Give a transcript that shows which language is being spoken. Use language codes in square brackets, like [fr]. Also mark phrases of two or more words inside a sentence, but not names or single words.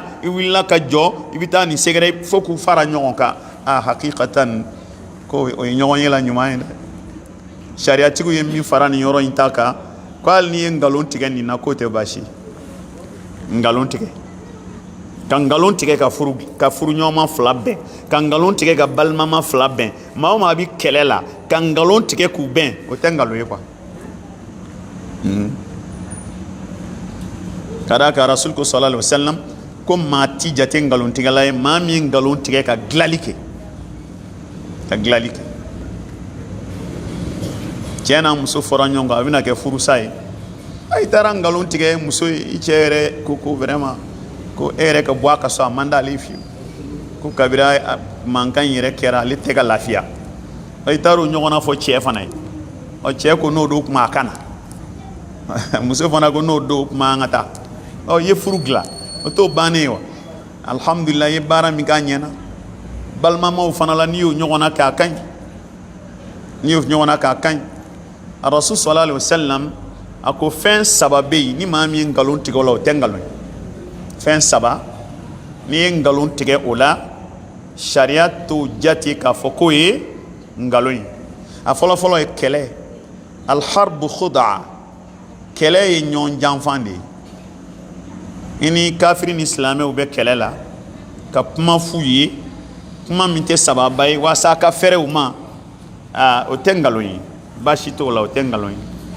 [bm] i wulila ka jɔ i bɛ taa nin sɛgɛrɛ fo k'u fara ɲɔgɔn kan hakikatan ko o ye ɲɔgɔn ye la ɲuman ye dɛ sariyatigiw ye min fara nin yɔrɔ in ta kan ko hali n'i ye nkalon tigɛ nin na k'o tɛ baasi nkalon tigɛ ka nkalon tigɛ ka furu ɲɔgɔnma fila bɛn ka nkalon tigɛ ka balimama fila bɛn maa o maa bɛ kɛlɛ la ka nkalon tigɛ k'u bɛn o tɛ nkalon ye quoi ka d'a kan rasul ko [ar] صلى الله عليه وسلم [bm] ko maa ti jate nkalon tigɛla ye maa min ye nkalon tigɛ ka dilali kɛ cɛ n'a muso fɔra ɲɔgɔn kan a bɛna kɛ furusa ye i taara nkalon tigɛ muso ye i cɛ yɛrɛ ko vraiment ko e yɛrɛ ka bɔ a ka so a man d'ale fiyewu ko kabira mankan yɛrɛ kɛra ale tɛ ka lafiya i taara o ɲɔgɔnna fɔ cɛ fana ye cɛ ko n'o don kuma a kana muso fana ko n'o don kuma an ka taa i ye furu dilan o t'o bannen ye wa alhamdulillah i ye baara min k'a ɲɛna balimamaw fana la n'i y'o ɲɔgɔnna kɛ a ka ɲi a rasul [ar] صلى الله عليه وسلم [bm] a ko fɛn saba bɛ yen ni maa min ye nkalon tigɛ o la o tɛ nkalon ye fɛn saba n'i ye nkalon tigɛ o la sariya t'o jate k'a fɔ k'o ye nkalon ye a fɔlɔfɔlɔ ye kɛlɛ [ar] الحرب خدعة [bm] kɛlɛ ye ɲɔgɔn janfan de ye i ni kafiri ni silamɛw bɛ kɛlɛ la ka kuma f'u ye kuma min tɛ sababa ye walasa a ka fɛrɛ u ma o tɛ nkalon ye baasi t'o la o tɛ nkalon ye